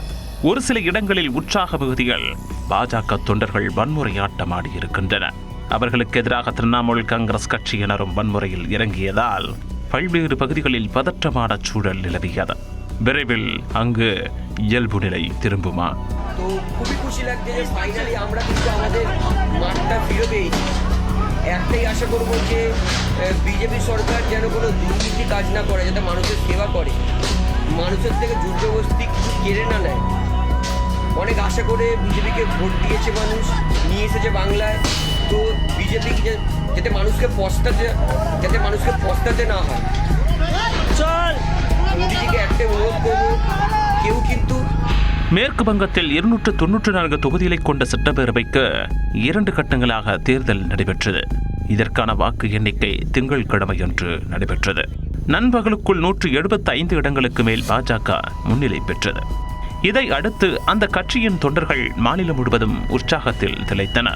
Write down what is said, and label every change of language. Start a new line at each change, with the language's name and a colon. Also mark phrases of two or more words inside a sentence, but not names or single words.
Tamil: ஒரு சில இடங்களில் உற்சாக மிகுதிகள் பாஜக தொண்டர்கள் வன்முறையாட்டமாடி இருக்கின்றனர். அவர்களுக்கு எதிராக திரிணாமுல் காங்கிரஸ் கட்சியினரும் வன்முறையில் இறங்கியதால் பல்வேறு பகுதிகளில் பதற்றமான சூழல் நிலவியது. விரைவில் அங்கு இயல்பு நிலை திரும்புமா?
Bangla: তো খুবই খুশি লাগছে যে ফাইনালি আমরা কিন্তু আমাদের মাঠটা ফিরে পেয়েছি। একটাই আশা করবো যে বিজেপি সরকার যেন কোনো দুর্নীতি কাজ না করে, যাতে মানুষের সেবা করে, মানুষের থেকে জোরজবরদস্তি কিছু কেড়ে না নেয়। অনেক আশা করে বিজেপিকে ভোট দিয়েছে মানুষ, নিয়ে এসেছে বাংলায়। তো বিজেপি যাতে মানুষকে পস্তাতে না হয়। চল মোদিজিকে একটাই অনুরোধ করবো, কেউ কিন্তু
Tamil: மேற்கு வங்கத்தில் 294 தொகுதிகளை கொண்ட சட்டப்பேரவைக்கு 2 கட்டங்களாக தேர்தல் நடைபெற்றது. இதற்கான வாக்கு எண்ணிக்கை திங்கட்கிழமையன்று நடைபெற்றது. நண்பகலுக்குள் 175 இடங்களுக்கு மேல் பாஜக முன்னிலை பெற்றது. இதை அடுத்து அந்த கட்சியின் தொண்டர்கள் மாநிலம் முழுவதும் உற்சாகத்தில் திளைத்தனர்.